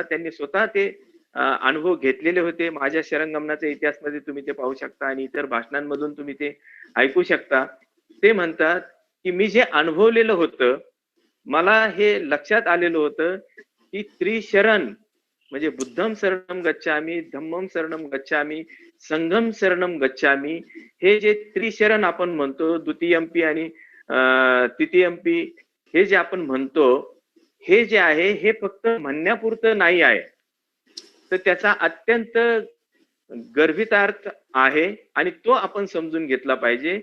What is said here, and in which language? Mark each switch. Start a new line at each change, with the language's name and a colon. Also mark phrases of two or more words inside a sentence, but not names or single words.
Marathi: त्यांनी स्वतः ते अनुभव घेतलेले होते. माझ्या शरणगमनाच्या इतिहासमध्ये तुम्ही ते पाहू शकता आणि इतर भाषणांमधून तुम्ही ते ऐकू शकता. ते म्हणतात की मी जे अनुभवलेलं होतं, मला हे लक्षात आलेलं होतं की त्रिशरण म्हणजे
Pali: बुद्धम शरणम गच्छामी, धम्मम शरणम गच्छामी, संघम शरणम गच्छामी,
Marathi: हे जे त्रिशरण आपण म्हणतो, द्वितीयम्पी आणि तृतीयम्पी हे जे आपण म्हणतो, हे जे आहे हे फक्त म्हणण्यापुरतं नाही आहे, तर त्याचा अत्यंत गर्भितार्थ आहे आणि तो आपण समजून घेतला पाहिजे.